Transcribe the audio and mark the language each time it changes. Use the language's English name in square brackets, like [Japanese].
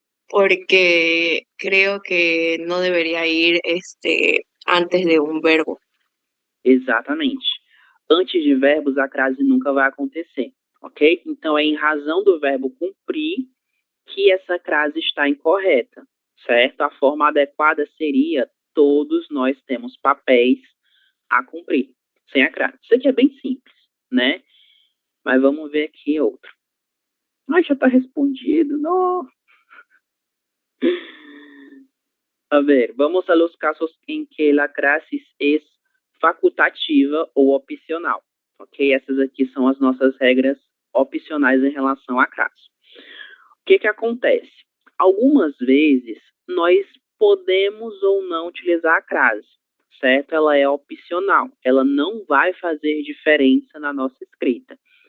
[Spanish] porque creo que no debería ir antes de un verbo. [Portuguese] Exatamente. Antes de verbos, a crase nunca vai acontecer, ok? Então, é em razão do verbo cumprir que essa crase está incorreta, certo? A forma adequada seria: todos nós temos papéis a cumprir, sem a crase. Isso aqui é bem simples, né? Mas vamos ver aqui outro. Ai, já está respondido, não. [Spanish] A ver, vamos a los casos en que la crase es facultativa ou opcional, ok? [Portuguese] Essas aqui são as nossas regras opcionais em relação à crase. O que acontece? Algumas vezes, nós podemos ou não utilizar a crase, certo? Ela é opcional, ela não vai fazer diferença na nossa escrita.